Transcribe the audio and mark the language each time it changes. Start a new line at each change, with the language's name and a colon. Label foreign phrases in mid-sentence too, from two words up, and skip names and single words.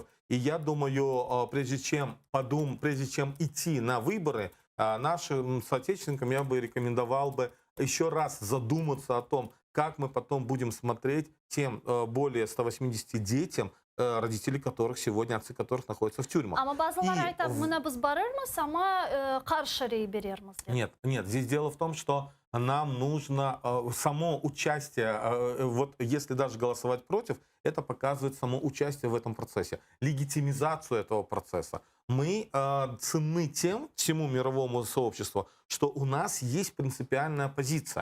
Russian: И я думаю, прежде чем идти на выборы, нашим соотечественникам я бы рекомендовал бы еще раз задуматься о том, как мы потом будем смотреть тем более 180 детям, родители которых сегодня, отцы которых находятся в тюрьмах.
Crimean Tatar: Ama bazıları
Russian: И
Crimean Tatar: aytadi, buna biz barırmız ama qarşı rey berermiz deb.
Russian: нет, здесь дело в том, что нам нужно само участие, вот если даже голосовать против, это показывает само участие в этом процессе, легитимизацию этого процесса. Мы ценны тем, всему мировому сообществу, что у нас есть принципиальная позиция.